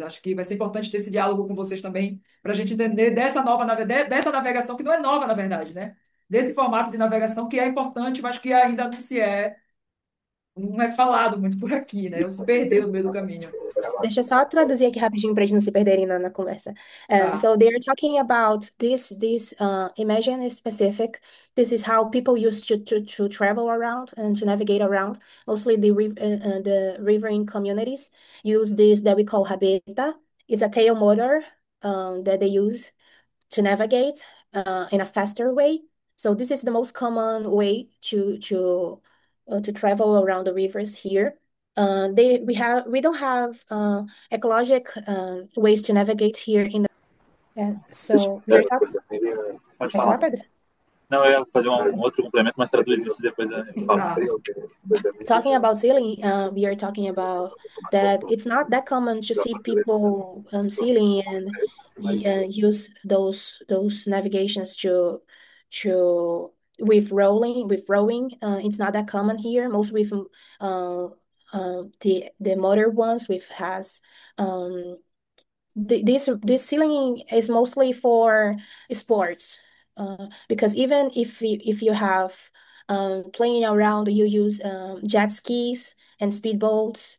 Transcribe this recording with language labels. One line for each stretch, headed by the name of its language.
Portuguese: Acho que vai ser importante ter esse diálogo com vocês também para a gente entender dessa navegação que não é nova, na verdade, né? Desse formato de navegação que é importante, mas que ainda não é falado muito por aqui, né? Ou se perdeu no meio do caminho. Deixa eu só traduzir aqui rapidinho para eles não se perderem na conversa. Tá.
English: So they're talking about this imagine specific. This is how people used to travel around and to navigate around. Mostly the riverine communities use this that we call rabeta. It's a tail motor that they use to navigate in a faster way. So this is the most common way to travel around the rivers here. We don't have ecologic ways to navigate here in the
Portuguese: Deixa,
English: so we are talking.
Portuguese: pode Quer falar. falar, Pedro? Não, eu ia fazer um outro complemento, mas traduz isso e depois eu falo. Ah,
English: Talking about sailing, we are talking about that it's not that common to see people sailing and use those navigations to with rowing. It's not that common here. Most with the motor ones with has um this ceiling is mostly for sports, because even if you have playing around, you use jet skis and speedboats.